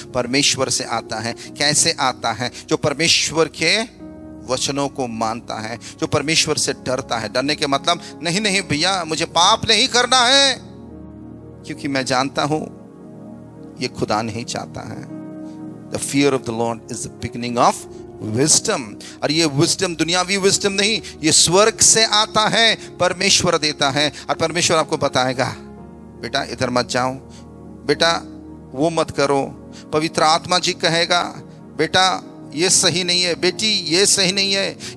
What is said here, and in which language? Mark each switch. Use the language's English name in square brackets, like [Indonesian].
[Hindi] परमेश्वर से आता है। कैसे आता है? जो परमेश्वर के वचनों को मानता है, जो परमेश्वर से डरता है। डरने के मतलब नहीं भैया, मुझे पाप नहीं करना है, क्योंकि मैं जानता हूं ये खुदा नहीं चाहता है। [English] The fear of the Lord is the beginning of wisdom। [Hindi] और ये विजडम दुनियावी विजडम नहीं, ये स्वर्ग से आता है, परमेश्वर देता है। और परमेश्वर आपको बताएगा, बेटा इधर मत जाओ, बेटा वो मत करो। पवित्र आत्मा जी कहेगा बेटा ये सही नहीं है, बेटी ये सही नहीं है।